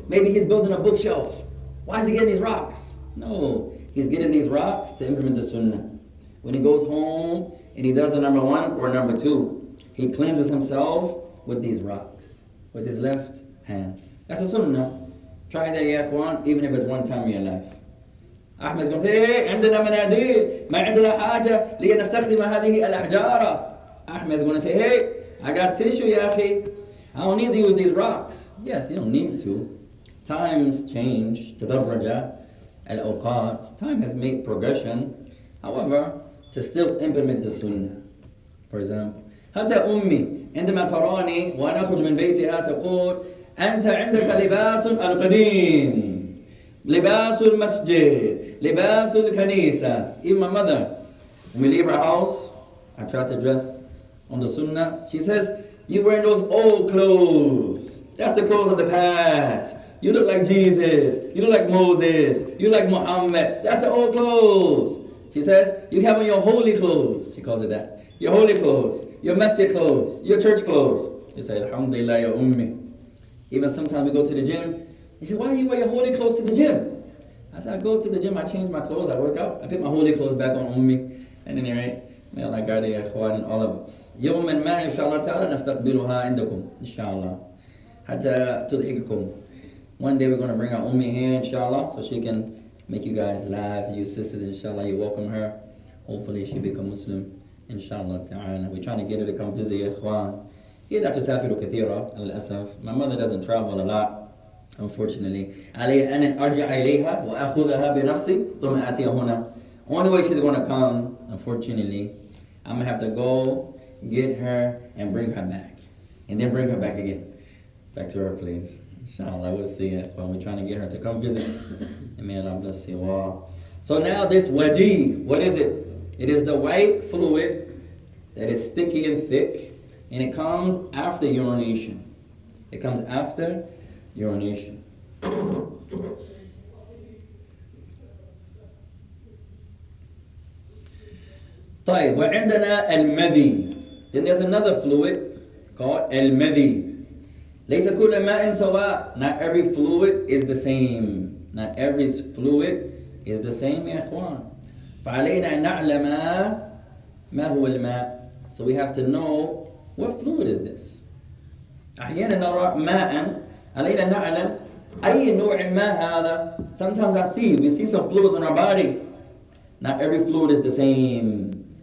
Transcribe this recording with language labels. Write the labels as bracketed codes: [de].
[en] Maybe he's building a bookshelf. Why is he getting these rocks? No, he's getting these rocks to implement the sunnah. When he goes home and he does the number one or number two, he cleanses himself with these rocks, with his left hand. That's a sunnah. Try that ya ikhwan, even if it's one time in your life. Ahmed is going to say, hey, [ar] عندنا مناديل, ما عندنا حاجة لنستخدم هذه الأحجار. [en] Ahmed is going to say, hey, I got tissue, ya akhi. I don't need to use these rocks. Yes, you don't need to. Times change. تدرج. al-awqat, time has made progression. However, to still implement the sunnah. For example, [ar] حتى أمي عندما تراني وأنا أخرج من بيتها تقول أنت عندك لباس القديم لباس المسجد لباس الكنيسة. [en] Even my mother, when we leave her house, I try to dress on the sunnah. She says, you wearing those old clothes. That's the clothes of the past. You look like Jesus. You look like Moses. You look like Muhammad. That's the old clothes. She says, you have on your holy clothes. She calls it that. Your holy clothes. Your masjid clothes. Your church clothes. You say, Alhamdulillah ya ummi. Even sometimes we go to the gym. He said, why do you wear your holy clothes to the gym? I said, I go to the gym, I change my clothes, I work out. I put my holy clothes back on ummi. And then, right? May Allah guide ya ikhwan and all of us. [ar] يوما ما إن شاء الله تعالى نستقبلها عندكم إن شاء الله حتى تضحككم. [en] One day we're going to bring our ummi here, inshallah, so she can make you guys laugh. You sisters, inshallah, you welcome her. Hopefully she become Muslim, inshallah ta'ala. We're trying to get her to come visit ya ikhwan. [ar] هي لا تسافر كثيرا للأسف. [en] My mother doesn't travel a lot, unfortunately. [ar] علي أن أرجع إليها وأخذها بنفسي ثم آتي هنا. [en] Only way she's going to come, unfortunately, I'm going to have to go get her and bring her back. And then bring her back again. Back to her place. Inshallah, we'll see it. But we're trying to get her to come visit. And may Allah bless you all. So now this wadi, what is it? It is the white fluid that is sticky and thick. And it comes after urination. It comes after urination. [ar] طيب وعندنا المذي. [en] Then there's another fluid called المذي. [ar] ليس كل ماء سواء. [en] Not every fluid is the same. Not every fluid is the same [ar] يا إخوان. فعلينا أن نعلم ما هو الماء. [en] So we have to know what fluid is this. [ar] أحيانا نرى ماء. علينا نعلم أي نوع ماء هذا. [en] Sometimes we see some fluids on our body. Not every fluid is the same.